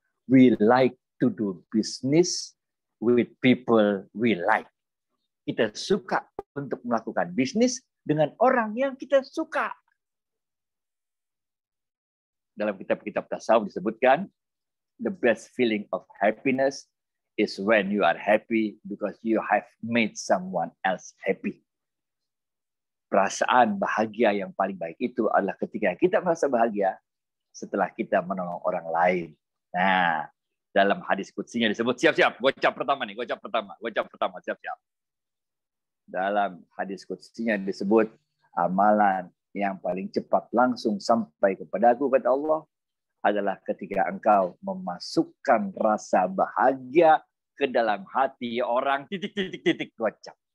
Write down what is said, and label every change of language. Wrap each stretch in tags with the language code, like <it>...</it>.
<en>We like to do business with people we like.</en> <id>Kita suka untuk melakukan bisnis dengan orang yang kita suka. Dalam kitab-kitab tasawuf disebutkan,</id> <en>the best feeling of happiness is when you are happy because you have made someone else happy.</en> <id>Perasaan bahagia yang paling baik itu adalah ketika kita merasa bahagia setelah kita menolong orang lain. Nah, dalam hadis kutsinya disebut, siap-siap, gocap pertama, siap-siap. Dalam hadis kutsinya disebut, amalan yang paling cepat langsung sampai kepadaku, kata Allah, adalah ketika engkau memasukkan rasa bahagia ke dalam hati orang, titik, gocap.</id>